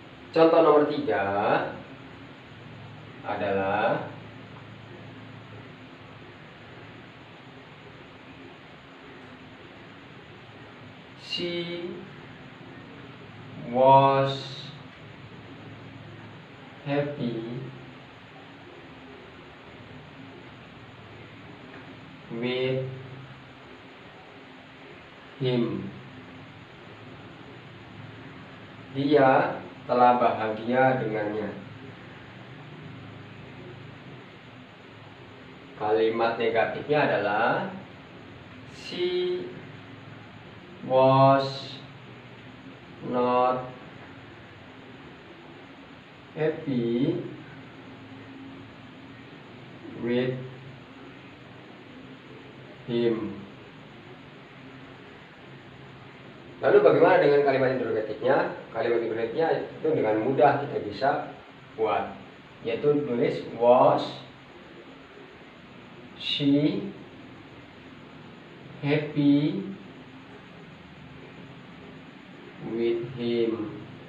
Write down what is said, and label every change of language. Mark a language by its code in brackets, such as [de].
[id] Contoh nomor 3 adalah [en] she was happy with him. [id] Dia telah bahagia dengannya. Kalimat negatifnya adalah [en] she was not happy with him. [id] Lalu bagaimana dengan kalimat interrogatifnya? Kalimat interrogatifnya itu dengan mudah kita bisa buat. yaitu tulis [en] was she happy with him.